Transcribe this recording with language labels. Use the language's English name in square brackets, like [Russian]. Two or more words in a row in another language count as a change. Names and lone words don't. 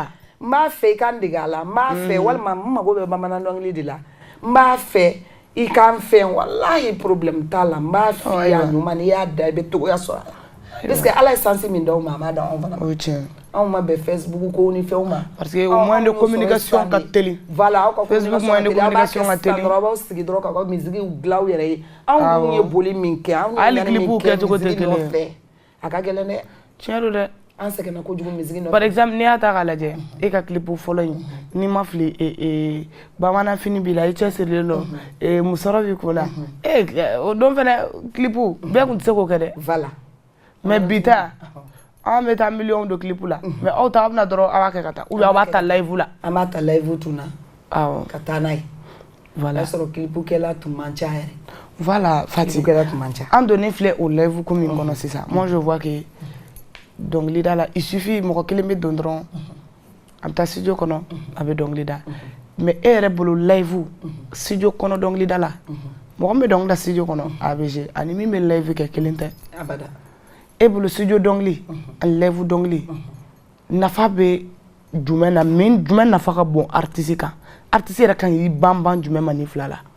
[Bambara] n b'a fɛ i ka n dege a la n b'a fɛ walima n mago bɛ bamanan dɔnkili de la n b'a fɛ i k'an fɛn walahi problème t'a la n b'a f'i ye a ɲuman n'i y'a da i bɛ togoya sɔrɔ a la [French] parce que [Bambara] Ala ye sansi min d'aw ma a m'a da anw fana ma o ye tiɲɛ anw ma bɛn Facebook ko ni fɛnw ma [French] parce que au moyen de communication [Bambara] ka teli voilà aw ka [French] Facebook moyen de communication [Bambara] ka teli aw b'aw sigi dɔrɔn k'aw ka musique dilan aw yɛrɛ ye anw dun ye boli min kɛ anw ye ɲani min kɛ musique nɔfɛ a ka gɛlɛn dɛ tiɲɛ don dɛ an sɛgɛnna kojugu musique nɔfɛ [French] par exemple [Bambara] n'i y'a ta k'a lajɛ e ka clip fɔlɔ in n'i ma fili bamanan fini b'i la i cɛsirilen don musɔrɔ b'i kun na o don fɛnɛ clip bɛɛ tun tɛ se k'o kɛ dɛ voilà mais bi ta an bɛ taa miliyɔn don clip la mais aw ta aw bɛna dɔrɔn aw b'a kɛ ka taa ou bien aw b'a ta live la an b'a ta live tun na awɔ ka taa n'a ye voilà o y'a sɔrɔ clip kɛla tun man ca yɛrɛ voilà Fati an donnen filɛ o live ko min kɔnɔ sisan [French] moi je vois que [Bambara] dɔnkili da la [French] il suffit [Bambara] mɔgɔ kelen bɛ don dɔrɔn a bɛ taa studio kɔnɔ a bɛ dɔnkili da mais e yɛrɛ bolo live studio kɔnɔ dɔnkili da la mɔgɔ min bɛ dɔnkili da studio kɔnɔ a bɛ jouer ani min bɛ live kɛ kelen tɛ abada e bolo studio dɔnkili ani live dɔnkili nafa bɛ jumɛn na min jumɛn nafa ka bon artiste kan artiste yɛrɛ kan k'i banban jumɛn ma nin fila la